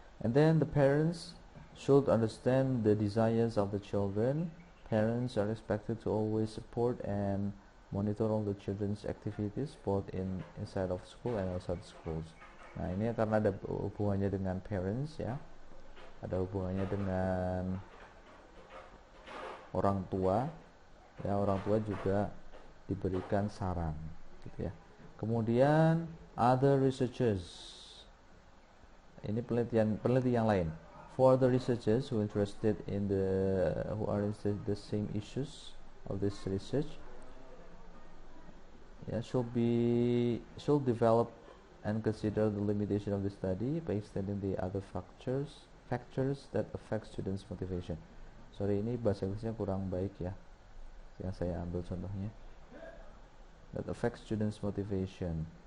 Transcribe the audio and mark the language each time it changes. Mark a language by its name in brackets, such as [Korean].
[English] And then the parents should understand the desires of the children. Parents are expected to always support and monitor all the children's activities both inside of school and outside schools. [Indonesian] Nah, ini karena ada hubungannya dengan parents ya, ada hubungannya dengan orang tua ya, orang tua juga diberikan saran gitu ya. Kemudian [English] other researchers, [Indonesian] ini peneliti yang lain. [English] For the researchers who are interested in the same issues of this research, should develop and consider the limitation of the study by extending the other factors that affect students' motivation. [Indonesian] Sorry, ini bahasa Inggrisnya kurang baik ya, yang saya ambil contohnya. [English] That affects students' motivation.